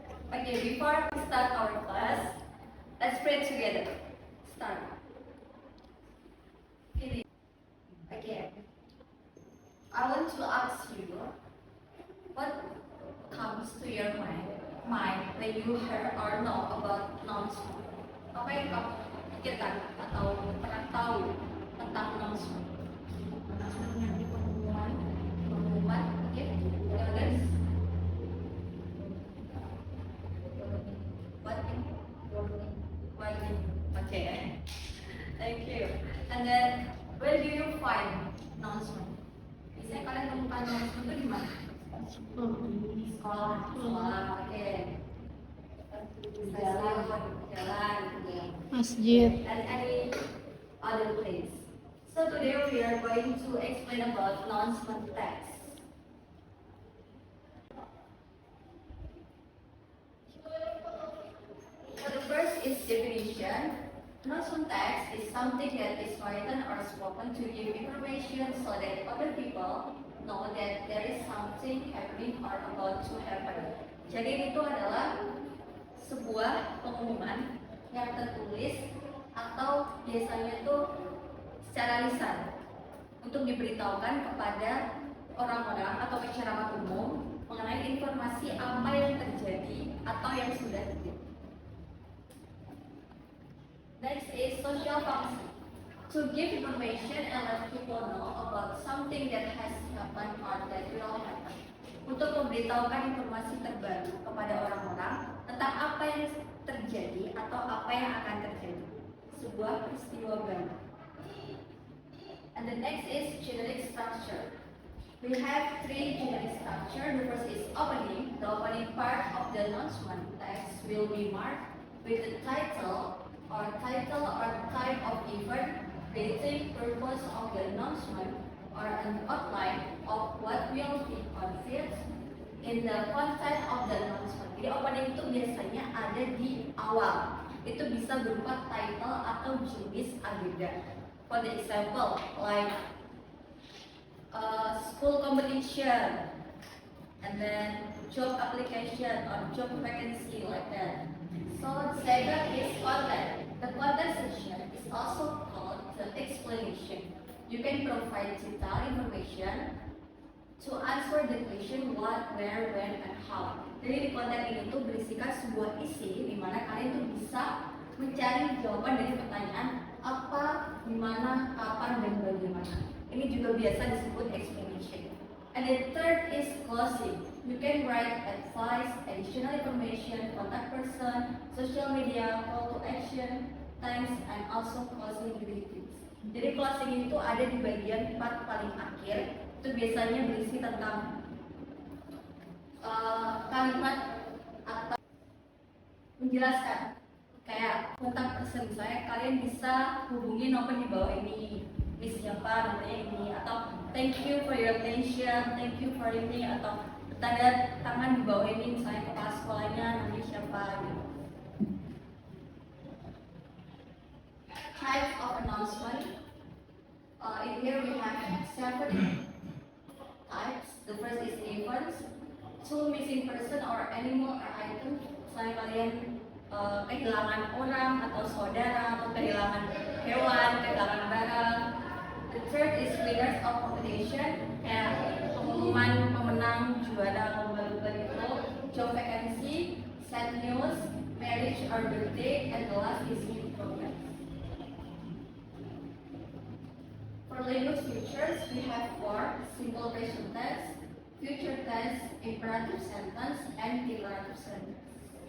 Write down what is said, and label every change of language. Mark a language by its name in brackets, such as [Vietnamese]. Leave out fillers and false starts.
[English] Okay, before we start our class, let's pray together. Start. Okay. I want to ask you, what comes to your mind when you hear or know about announcement? [Indonesian] Apa yang kamu pikirkan atau pernah tahu tentang announcement? Announcement berarti pengumuman. Pengumuman, oke. Others? [English] What? Warning. Okay. Thank you. And then, where do you find announcement? [Indonesian] Biasanya kalian temukan announcement itu di mana? Sekolah, oke. Jalan, Masjid. [English] and any other place. So today we are going to explain about announcement text. So the first is definition. Announcement text is something that is written or spoken to give information so that other people know that there is something happening or about to happen. [Indonesian] Jadi itu adalah sebuah pengumuman yang tertulis atau biasanya itu secara lisan untuk diberitahukan kepada orang-orang atau masyarakat umum mengenai informasi apa yang terjadi atau yang sudah terjadi. [English] Next is social function. To give information and let people know about something that has happened or that will happen. [Indonesian] Untuk memberitahukan informasi terbaru kepada orang-orang tentang apa yang terjadi atau apa yang akan terjadi. Sebuah peristiwa baru. [English] And the next is generic structure. We have three generic structure. The first is opening. The opening part of the announcement text will be marked with the title or type of event, basic purpose of the announcement, or an outline of what will be conveyed in the content of the announcement. [Indonesian] Jadi opening itu biasanya ada di awal. Itu bisa berupa title atau jenis agenda. [English] For the example, like school competition, and then job application or job vacancy, like that. So the second is content. The content section is also called the explanation. You can provide detailed information to answer the question what, where, when, and how. [Indonesian] Jadi di konten ini tuh berisikan sebuah isi di mana kalian tuh bisa mencari jawaban dari pertanyaan apa, di mana, kapan, dan bagaimana. Ini juga biasa disebut explanation. [English] And the third is closing. You can write advice, additional information, contact person, social media, call to action, thanks, and also closing greetings. [Indonesian] Jadi closing itu ada di bagian part paling akhir. Itu biasanya berisi tentang kalimat atau menjelaskan kayak kontak person. Misalnya kalian bisa hubungi nomor di bawah ini, Miss siapa namanya ini, atau [English] thank you for your attention, [Indonesian] thank you for ini, atau tanda tangan di bawah ini, misalnya kepala sekolahnya namanya siapa gitu. [English] Types of announcement. In here we have 7 types. The first is events. To missing person or animal or item. [Indonesian] Misalnya kalian kehilangan orang atau saudara, atau kehilangan hewan, kehilangan barang. [English] The third is winners of competition. [Indonesian] Kayak pengumuman pemenang juara lomba-lomba itu. [English] Job vacancy, sad news, marriage or birthday, and the last is youth programs. For language features, we have 4: simple present tense, future tense, imperative sentence, and declarative sentence.